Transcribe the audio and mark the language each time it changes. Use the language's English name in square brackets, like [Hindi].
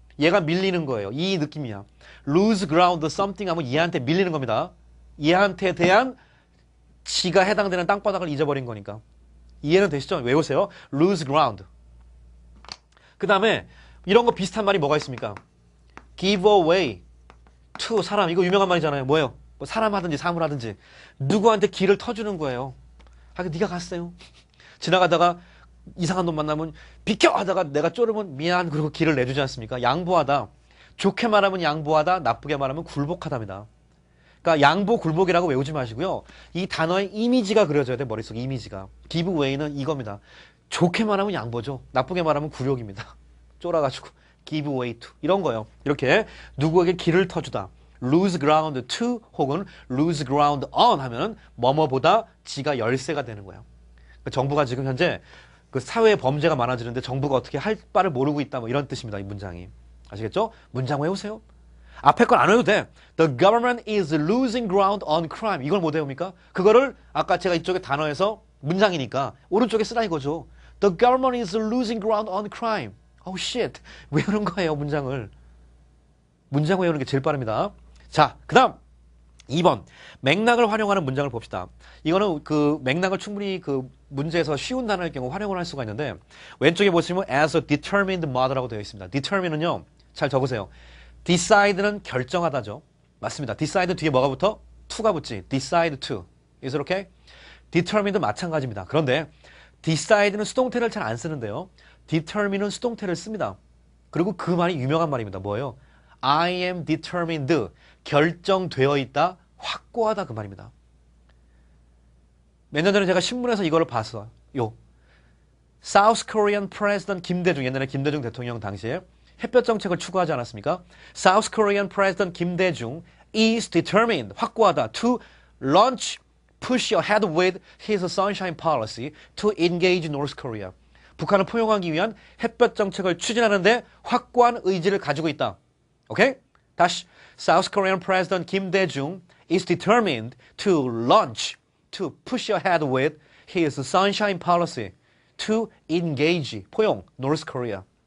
[Korean] 얘가 밀리는 거예요. 이 느낌이야. lose ground something 하면 얘한테 밀리는 겁니다. 얘한테 대한 지가 해당되는 땅바닥을 잊어버린 거니까. 이해는 되시죠? 외우세요. lose ground. 그 다음에 이런 거 비슷한 말이 뭐가 있습니까? [English] give away to 사람. [Korean] 이거 유명한 말이잖아요. 뭐예요? 뭐 사람 하든지 사물 하든지 누구한테 길을 터주는 거예요. 네가 갔어요. 지나가다가 이상한 놈 만나면 비켜 하다가 내가 쪼르면 미안 그러고 길을 내주지 않습니까? 양보하다. 좋게 말하면 양보하다. 나쁘게 말하면 굴복하답니다. 그러니까 양보 굴복이라고 외우지 마시고요. 이 단어의 이미지가 그려져야 돼. 머릿속에 이미지가. give away는 이겁니다. 좋게 말하면 양보죠. 나쁘게 말하면 굴욕입니다. 쫄아가지고 give way to 이런 거예요. 이렇게 누구에게 길을 터주다. lose ground to 혹은 lose ground on 하면은 뭐뭐보다 지가 열세가 되는 거예요. 그러니까 정부가 지금 현재 그 사회에 범죄가 많아지는데 정부가 어떻게 할 바를 모르고 있다 뭐 이런 뜻입니다. 이 문장이. 아시겠죠? 문장 외우세요. 앞에 건 안 외워도 돼. [English] The government is losing ground on crime. [Korean] 이걸 못 외웁니까? 그거를 아까 제가 이쪽에 단어에서 문장이니까 오른쪽에 쓰라 이거죠. [English] The government is losing ground on crime. Oh shit. [Korean] 외우는 거예요, 문장을. 문장 외우는 게 제일 빠릅니다. 자, 그 다음 2번. 맥락을 활용하는 문장을 봅시다. 이거는 그 맥락을 충분히 그 문제에서 쉬운 단어일 경우 활용을 할 수가 있는데 왼쪽에 보시면 as a determined mother라고 되어 있습니다. determine은요. 잘 적으세요. decide는 결정하다죠. 맞습니다. decide 뒤에 뭐가 붙어? to가 붙지. [English] decide to. Is it okay? [Korean] determined 마찬가지입니다. 그런데 decide는 수동태를 잘 안 쓰는데요. determine은 수동태를 씁니다. 그리고 그 말이 유명한 말입니다. 뭐예요? [English] I am determined. [Korean] 결정되어 있다. 확고하다 그 말입니다. 몇 년 전에 제가 신문에서 이거를 봤어요. South Korean President 김대중, 옛날에 김대중 대통령 당시에 햇볕 정책을 추구하지 않았습니까? [English] South Korean President 김대중 is determined, [Korean] 확고하다, [English] to launch, push ahead with his sunshine policy to engage North Korea. [Korean] 북한을 포용하기 위한 햇볕 정책을 추진하는데 확고한 의지를 가지고 있다. 오케이? 다시 [English] South Korean President 김대중 is determined to launch, to push ahead with his sunshine policy to engage, [Korean] 포용, [English] North Korea.